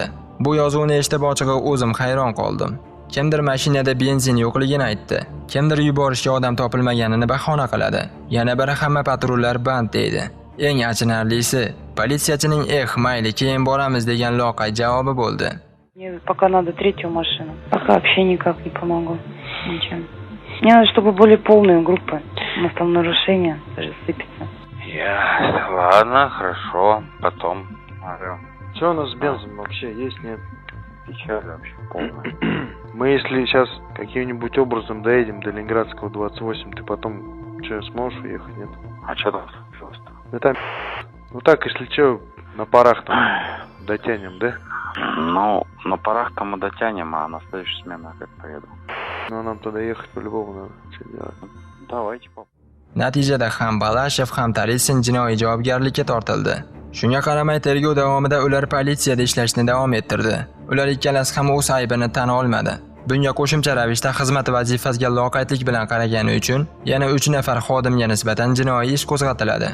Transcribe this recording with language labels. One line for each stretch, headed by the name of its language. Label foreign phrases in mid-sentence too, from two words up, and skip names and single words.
Uzbek: Bu yozuvni eshitib ochig'i o'zim hayron qoldim. Kimdir mashinada benzin yo'qligini aytdi. Kimdir yuborishga odam topilmaganini bahona qiladi. Yana biri hamma patrullar band deydi. Eng achinarlisi, politsiyachining mayli keyin boramiz degan loqay javobi bo'ldi.
Russian: Мне пока надо третью машину. Пока вообще никак не помогу. Ничем. Мне надо, чтобы более полные группы. У нас там нарушения даже сыпется. Ладно, хорошо. Потом. Что у нас с бензом вообще есть, нет? Печаль вообще полная. Мы если сейчас каким-нибудь образом доедем до Ленинградского 28, ты потом что, сможешь уехать, нет? А что там случилось-то? Да там, ну так, если что, на парах там дотянем, да? Ну, на парах-то мы дотянем, а на следующую смену как поеду. Ну, нам туда ехать по-любому надо. Что делать? Давайте попробуем.
Uzbek: Natijada ham Balashev ham Taratsin jinoiy javobgarlikka tortildi. Shunga qaramay tergov davomida ular politsiyada ishlashni davom ettirdi. Ular ikkalasi ham o'z aybini tan olmadi. Bunga qo'shimcha ravishda xizmat vazifasiga loqaydlik bilan qaragani uchun yana 3 nafar xodimga nisbatan jinoiy ish qo'zg'atiladi.